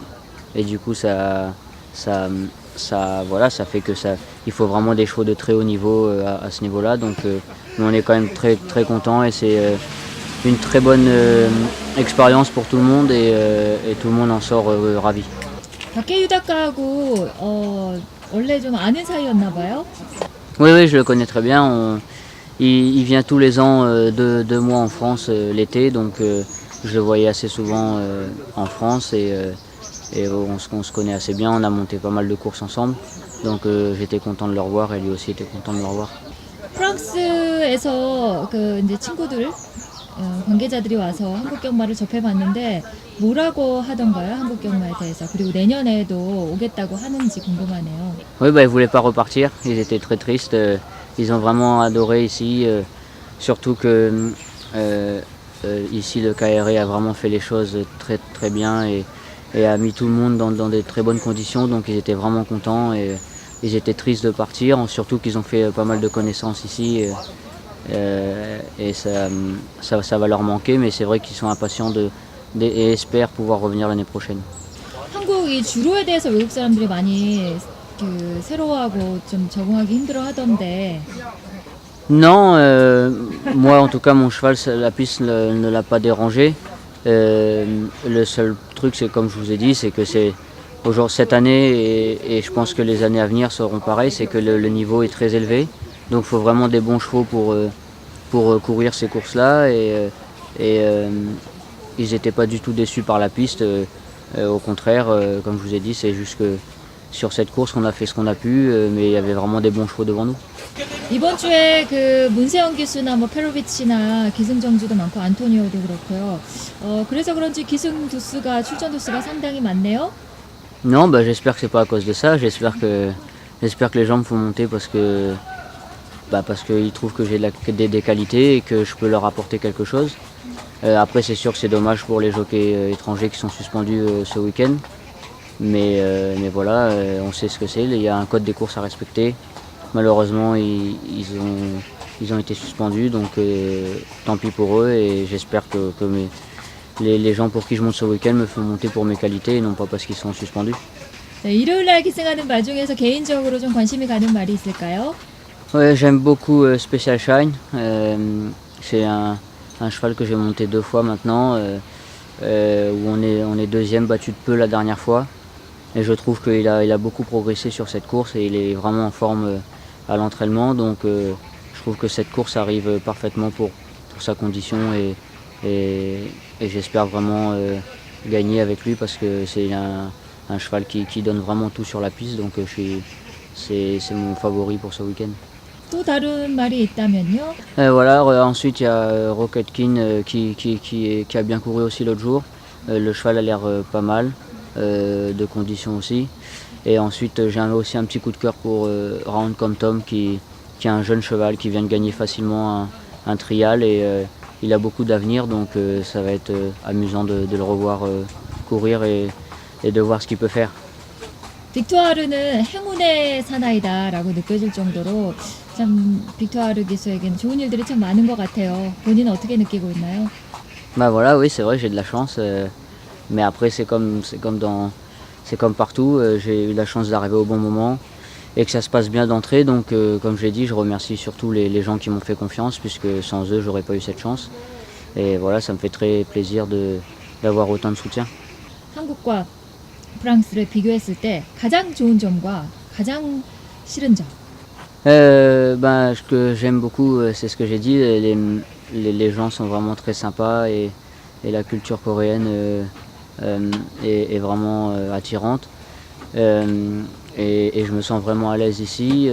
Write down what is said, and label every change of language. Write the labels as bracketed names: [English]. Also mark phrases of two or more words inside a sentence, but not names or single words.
[French] Et du coup ça fait que il faut vraiment des chevaux de très haut niveau à ce niveau-là. Donc mais on est quand même très très content et c'est une très bonne expérience pour tout le monde et tout le monde en sort ravi. [Korean] 박해 유다카하고 원래 좀 아는 사이였나 봐요. [French] Oui, je le connais très bien. Il vient tous les ans 2 mois en France l'été, donc je le voyais assez souvent en France et on se connaît assez bien. On a monté pas mal de courses ensemble, donc j'étais content de le revoir et lui aussi était content de me revoir. [Korean] 프랑스에서 그 이제 친구들 관계자들이 와서 한국 경마를 접해봤는데 뭐라고 하던가요? 한국 경마에 대해서. 그리고 내년에도 오겠다고 하는지 궁금하네요. [French] Oui, bah, ils voulaient pas repartir, ils étaient très tristes. Ils ont vraiment adoré ici, surtout que ici le KRE a vraiment fait les choses très très bien et a mis tout le monde dans des très bonnes conditions, donc ils étaient vraiment contents et ils étaient tristes de partir, surtout qu'ils ont fait pas mal de connaissances ici et ça va leur manquer, mais c'est vrai qu'ils sont impatients et espèrent pouvoir revenir l'année prochaine. [Korean] 한국 이 주로에 대해서 외국 사람들이 많이 그 새로워하고 좀 적응하기 힘들어 하던데. [French] Non, moi en tout cas mon cheval, la piste ne l'a pas dérangé. Le seul truc, c'est comme je vous ai dit, c'est que c'est aujourd'hui cette année et je pense que les années à venir seront pareilles, c'est que le niveau est très élevé. Donc il faut vraiment des bons chevaux pour courir ces courses-là et ils n'étaient pas du tout déçus par la piste. Au contraire, comme je vous ai dit, c'est juste que sur cette course on a fait ce qu'on a pu, mais il y avait vraiment des bons chevaux devant nous. [Korean] 이번 주에 그 문세영 기수나 뭐 페로비치나 기승전주도 많고 안토니오도 그렇고요. 그래서 그런지 기승 두수가 출전 두수가 상당히 많네요. [French] Non, bah, j'espère que c'est pas à cause de ça. J'espère que les gens me font monter parce qu'ils trouvent que j'ai des qualités et que je peux leur apporter quelque chose. Après, c'est sûr que c'est dommage pour les jockeys étrangers qui sont suspendus ce week-end. Mais voilà, on sait ce que c'est. Il y a un code des courses à respecter. Malheureusement, ils ont été suspendus, donc tant pis pour eux. Et j'espère que les gens pour qui je monte ce week-end me font monter pour mes qualités et non pas parce qu'ils sont suspendus. [Korean] 네, 일요일날 기승하는 말 중에서 개인적으로 좀 관심이 가는 말이 있을까요? [French] Ouais, j'aime beaucoup Special Shine. C'est un cheval que j'ai monté 2 fois maintenant, où on est deuxième, battu de peu la dernière fois. Et je trouve qu'il a beaucoup progressé sur cette course et il est vraiment en forme à l'entraînement. Donc je trouve que cette course arrive parfaitement pour sa condition et j'espère vraiment gagner avec lui parce que c'est un cheval qui donne vraiment tout sur la piste. Donc c'est mon favori pour ce week-end. [Korean] 또 다른 말이 있다면요? [French] Voilà, ensuite il y a Rocket King qui a bien couru aussi l'autre jour. Le cheval a l'air pas mal, de conditions aussi. Et ensuite j'ai aussi un petit coup de cœur pour Round Comme Tom qui est un jeune cheval qui vient de gagner facilement un trial et il a beaucoup d'avenir, donc ça va être amusant de le revoir parcourir et de voir ce qu'il peut faire. [Korean] 빅토아르는 행운의 사나이다라고 느껴질 정도로 참 빅토아르 기수에게는 좋은 일들이 참 많은 것 같아요. 본인은 어떻게 느끼고 있나요? [French] Bah voilà, oui, c'est vrai, j'ai de la chance. Mais après, c'est comme partout. J'ai eu la chance d'arriver au bon moment et que ça se passe bien d'entrée. Donc, comme je l'ai dit, je remercie surtout les gens qui m'ont fait confiance, puisque sans eux, j'aurais pas eu cette chance. Et voilà, ça me fait très plaisir d'avoir autant de soutien. [Korean] 한국과 프랑스를 비교했을 때 가장 좋은 점과 가장 싫은 점. [French] Ce que j'aime beaucoup, c'est ce que j'ai dit. Les gens sont vraiment très sympas et la culture coréenne est vraiment attirante. Et je me sens vraiment à l'aise ici.